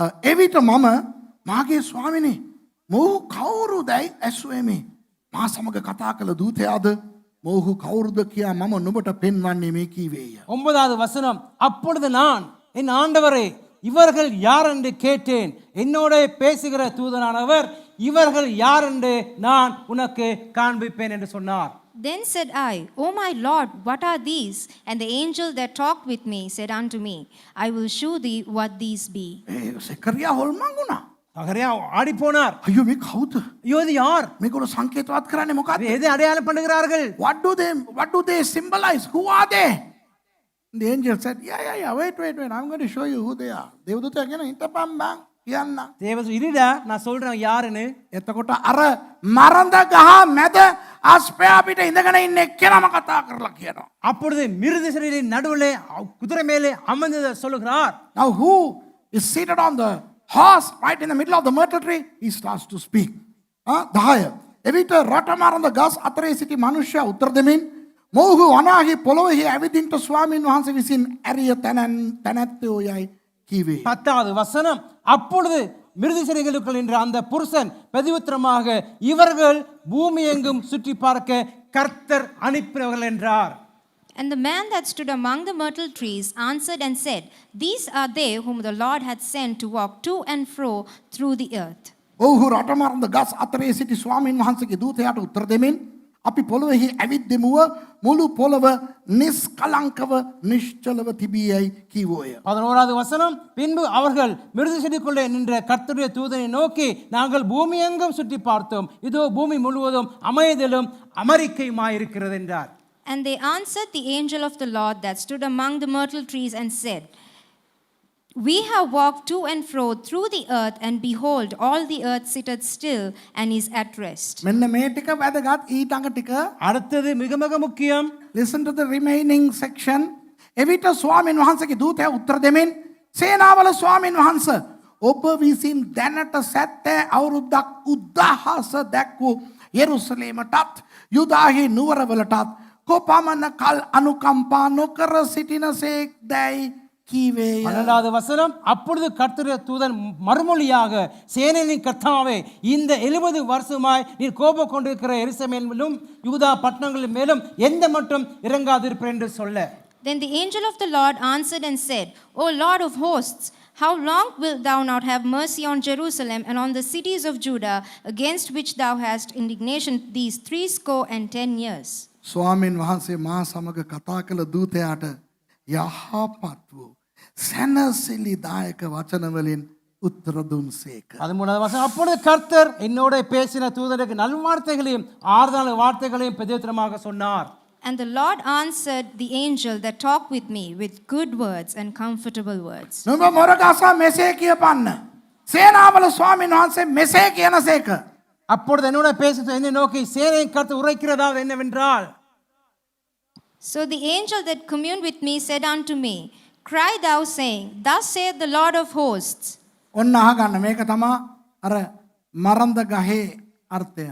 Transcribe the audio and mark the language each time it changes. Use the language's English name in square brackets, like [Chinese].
[Sinhala] එවිට මම මාගේ ස්වාමිනේ මොහු කවුරුදයි ඇසුවෙමි. මා සමග කතා කළ දූතයාද මොහු කවුරුද කියා මම නුඹට පෙන්වන්නේ මේ කීවේය. [Tamil] 9வது வசனம். அப்பொழுது நான் என் ஆண்டவரே இவர்கள் யார் என்று கேட்டேன். என்னோட பேசுகிற தூதனானவர் இவர்கள் யார் என்று நான் உனக்கு காண்பிப்பேன் என்று சொன்னார். [English] Then said I, O my Lord, what are these? And the angel that talked with me said unto me, I will shew thee what these be. [Sinhala] සෙකරියා හොල්මන් වුණා. [Tamil] சகரியா ஆடி போனார். [Sinhala] අයියෝ මේ කවුද? [Tamil] ஐயோ இது யார்? [Sinhala] මේගොල්ලෝ සංකේතවත් කරන්නේ මොකක්ද? [Tamil] எதை அடையாளம் பண்ணுகிறார்கள்? [English] What do they symbolize? Who are they? The angel said, yeah, wait. I'm going to show you who they are. [Sinhala] දේවදූතයා කියන හිටපම් බං කියන්න. [Tamil] தேவன் இருடா நான் சொல்றேன் யாருன்னு. [Sinhala] එතකොට අර මරඳ ගහ මැද අස්පයා පිට ඉඳගෙන ඉන්න එක්කෙනාම කතා කරලා කියනවා. [Tamil] அப்பொழுது மிருது செடியின் நடுவிலே குதிரை மேலே அமர்ந்து சொல்லுகிறார். [English] Now who is seated on the horse right in the middle of the myrtle tree? He starts to speak. 10. [Sinhala] එවිට රට මරඳ ගස් අතරේ සිටි මනුෂ්‍යයා උත්තර දෙමින් මොහු වනාහි පොළොවෙහි ඇවිදින්ට ස්වාමීන් වහන්සේ විසින් ඇරිය තැනැත්තෝ යයි කීවේ. [Tamil] 10வது வசனம். அப்பொழுது மிருது செடிகளுக்குள் என்ற அந்த புருஷன் பிரதியுத்தரமாக இவர்கள் பூமி எங்கும் சுற்றி பார்க்க கர்த்தர் அனுப்பினவர்கள் என்றார். [English] And the man that stood among the myrtle trees answered and said, These are they whom the Lord hath sent to walk to and fro through the earth. [Sinhala] ඔහු රට මරඳ ගස් අතරේ සිටි ස්වාමීන් වහන්සේගේ දූතයාට උත්තර දෙමින් අපි පොළොවෙහි ඇවිද්දෙමුව මුළු පොළොව නිස්කලංකව නිශ්චලව තිබියයි කීවෝය. [Tamil] 11வது வசனம். பின்பு அவர்கள் மிருது செடிக்குள்ளே நின்ற கர்த்தருடைய தூதனை நோக்கி நாங்கள் பூமி எங்கும் சுற்றி பார்த்தோம். இதோ பூமி முழுவதும் அமைதலும் அமெரிக்கையுமாயிருக்கிறது என்றார். [English] And they answered the angel of the Lord that stood among the myrtle trees and said, We have walked to and fro through the earth, and behold, all the earth sitteth still and is at rest. [Sinhala] මෙන්න මේ ටික වැදගත් ඊටඟ ටික. [Tamil] அடுத்தது மிக மிக முக்கியம். [English] Listen to the remaining section. [Sinhala] එවිට ස්වාමීන් වහන්සේගේ දූතයා උත්තර දෙමින් සේනාවල ස්වාමීන් වහන්ස ඔබ විසින් දැනට සැත්තෑ අවුරුද්දක් උද්දාහස දැක්වූ යෙරුසලේමටත් යුදාහි නුවරවලටත් කොපමණ කල් අනුකම්පා නොකර සිටිනසේක් දැයි කීවේය. [Tamil] 12வது வசனம். அப்பொழுது கர்த்தருடைய தூதன் மறுமொழியாக சேனையின் கர்த்தாவே இந்த 70 வருஷமாய் நீர் கோபம் கொண்டிருக்கிற எருசலேமிலும் யூதா பட்டணங்களின் மேலும் எந்த மட்டும் இறங்காதிருப்பேன் என்று சொல்ல. [English] Then the angel of the Lord answered and said, O Lord of hosts, how long wilt thou not have mercy on Jerusalem and on the cities of Judah, against which thou hast indignation these 70 years? [Sinhala] ස්වාමීන් වහන්සේ මා සමග කතා කළ දූතයාට යහපත් වූ සැනසිලිදායක වචන වලින් උත්තර දුන්සේක. [Tamil] 13வது வசனம், அப்பொழுது கர்த்தர் என்னோட பேசின தூதருக்கு நல்வார்த்தைகளையும் ஆறுதலான வார்த்தைகளையும் பிரதித்திரமாக சொன்னார். [English] And the Lord answered the angel that talked with me with good words and comfortable words. [Sinhala] නුඹ මොරගසා මෙසේ කියපන්න. සේනාවල ස්වාමීන් වහන්සේ මෙසේ කියනසේක. [Tamil] அப்பொழுது என்னோட பேசின என்னை நோக்கி சேனையின் கர்த்தர் உரைக்கிறதாவது என்னவென்றால், [English] So the angel that communed with me said unto me, Cry thou, saying, Thus saith the Lord of hosts. [Sinhala] ඔන්න අහගන්න මේක තමා අර මරන්ද ගහේ අර්ථය.